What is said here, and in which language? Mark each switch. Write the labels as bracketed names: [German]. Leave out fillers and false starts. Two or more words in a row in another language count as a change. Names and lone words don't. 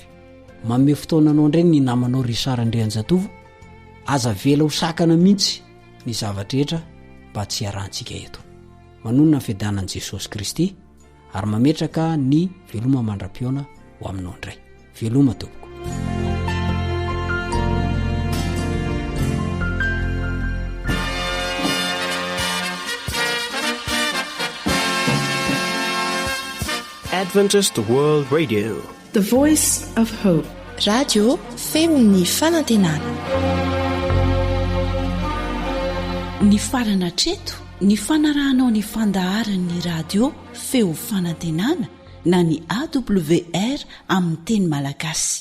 [Malagasy] Manome fotoananao indray ny namanao Risara Andrianjatovo, aza vela ho sakana mihitsy ny zavatra mba tsy hiarahantsika eto. Manonona ny fiadanan'i Jesosy Kristy ary mametraka ny veloma mandram-piona ho aminao indray. Veloma tompoko. [English] Adventist World Radio, the voice of hope. [Malagasy] Radio Femon'ny Fanantenana. Ny farana treto, ny fanarahanao ny fandaharan'ny radio Feo Fanantenana na ny AWR amin'ny teny malagasy.